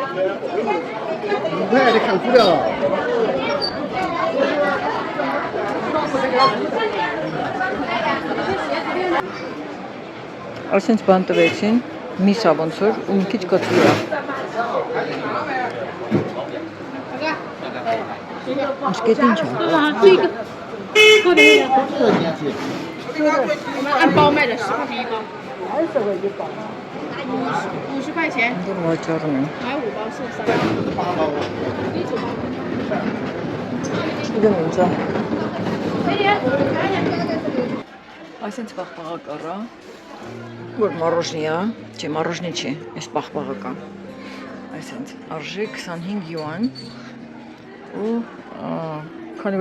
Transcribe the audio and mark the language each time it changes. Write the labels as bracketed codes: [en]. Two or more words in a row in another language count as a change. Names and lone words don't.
[hy] Այսինչ բան տվեցին, միսա ոնց որ ու մի քիչ կծու է։ Աշկետ ինչ է։ [zh] 我们按包卖的，10块钱一包。50块钱， [hy] Վաճառում են։ [zh] 买5包送3。 [hy] Չգիտեմ ինչ է։ Այսինչ պաղպաղակ առա, որ մորոժնի է, չէ մորոժնի չի, այս պաղպաղակ է։ Այսինչ արժի 25 յուան ու քանի որ